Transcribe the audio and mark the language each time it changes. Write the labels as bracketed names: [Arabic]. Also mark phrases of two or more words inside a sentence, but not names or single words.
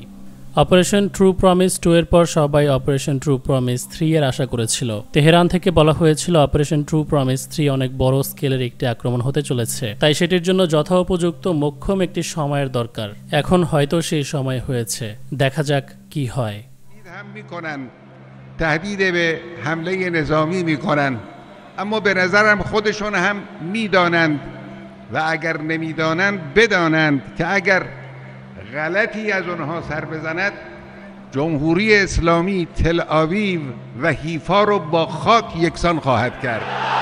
[Bangla] অপারেশন ট্রু প্রমিস 2 এর পর সবাই অপারেশন ট্রু প্রমিস 3 এর আশা করেছিল। তেহরান থেকে বলা হয়েছিল অপারেশন ট্রু প্রমিস 3 অনেক বড় স্কেলের একটি আক্রমণ হতে চলেছে, তাই সেটির জন্য যথোপযুক্ত মোক্ষম একটি সময়ের দরকার। এখন হয়তো সেই সময় হয়েছে, দেখা যাক কি হয়। [Persian] تهدید به حمله نظامی میکنن، اما به نظرم خودشون هم میدانند و اگر نمیدانند بدانند که اگر غلطی از اونها سر بزند جمهوری اسلامی تل آویو و حیفا رو با خاک یکسان خواهد کرد.